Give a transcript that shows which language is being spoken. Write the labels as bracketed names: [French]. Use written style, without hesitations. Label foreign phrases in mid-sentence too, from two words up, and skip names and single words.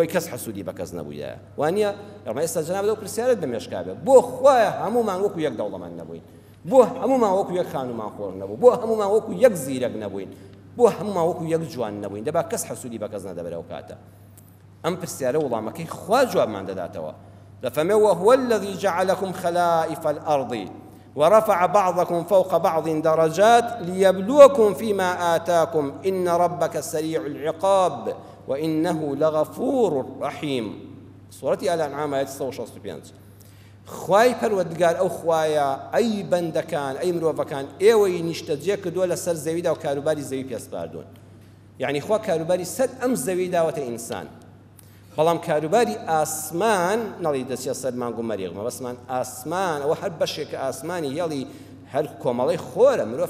[Central Kurdish] کەس حەسوودی بە کەس نەبوویە وانە ئەمە ئێستا جەناب لەو پرسیارت بەمێشکا بێ بۆ خوایە هەمومان وەکو یەک دەوڵەمەند نەبووین بۆ هەمومان وەکو یەک خانومان خۆر نەبوو بۆ هەمومان وەکو یەک زیرەک نەبووین بۆ هەمومان وەکو یەک جوان نەبووین دەبا کەس حەسوودی بە کەس نەدەبێرەوە کاتە ئەم پرسیارە وەڵامەکەی خوا جوابمان دەداتەوە دەفەرمێ [Arabic] وهو الذي جعلكم خلائف الأرض ورفع بعضكم فوق بعض درجات ليبلوكم فيما آتاكم إن ربك سريع العقاب وإنه لغفور رحيم سورة الأنعام آية 165 [Central Kurdish] خوای پەروەردگار ئەو خوایە ئەی بەندەکان ئەی مرۆڤەکان ئێوەی نیشتەجێ کردووە لەسەر زەویدا و کاروباری زەوی پێسپاردوون یعنی خوا کاروباری سەر ئەم زەوی داوەتە ئینسان بەڵام کاروباری ئاسمان نەڵی دەچێت سەر مانگ و مەریخمە بەسمان ئاسمان ئەوە هەر بەشێکە ئاسمانی هێڵی هەر کۆمەڵی خۆرە مرۆڤ